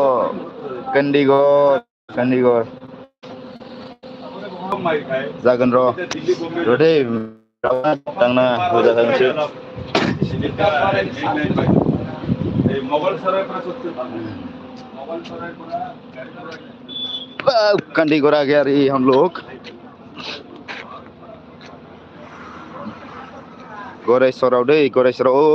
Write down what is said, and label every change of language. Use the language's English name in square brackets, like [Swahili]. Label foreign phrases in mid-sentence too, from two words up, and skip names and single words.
[Bodo] कान्दिगर जागोन र' दे दांना होजाखागोनसो कान्दिगर [Hindi] आ गया रे हम लोग [Bodo] गरायसराव दै गरायसराव